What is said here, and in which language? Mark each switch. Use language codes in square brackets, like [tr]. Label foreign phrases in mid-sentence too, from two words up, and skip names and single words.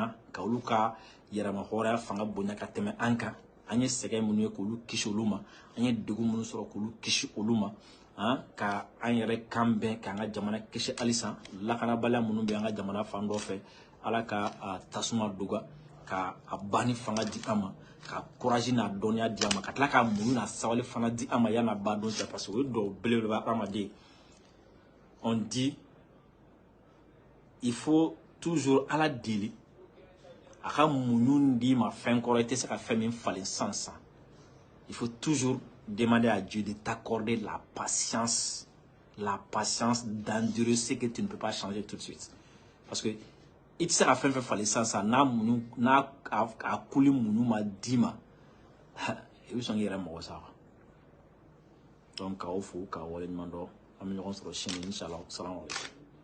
[bm] na ka olu ka yɛrɛma hɔrɔnya fanga bonya ka tɛmɛ an kan an ye sɛgɛn minnu ye k'olu kisi olu ma an ye degun minnu sɔrɔ k'olu kisi olu ma ka an yɛrɛ kan bɛn k'an ka jamana kisi halisa lakanabaliya minnu bɛ an ka jamana fan dɔ fɛ ala ka tasuma doga ka a banni fanga di an ma ka courage n'a dɔnniya di an ma ka tila ka muɲu n'a sabali fana di an ma yan'a ba don cɛ [fr] parce que [bm] o ye dɔw belebeleba adamaden [fr] on dit il faut toujours [bm] ala deli a ka muɲu d'i ma fɛn kɔrɔ i tɛ se ka fɛn min falen san [fr] il faut toujours demander à Dieu de t'accorder la patience d'endurer ce que tu ne peux pas changer tout de suite parce que [bm] i tɛ se ka fɛn fɛn falen san n'a a kuli muɲu ma d'i ma i bɛ sɔn k'i yɛrɛ mɔgɔ sa donc k'aw fo k'aw waleɲuman dɔn an bɛ ɲɔgɔn sɔrɔ sini [ar] إن شاء الله السلام عليكم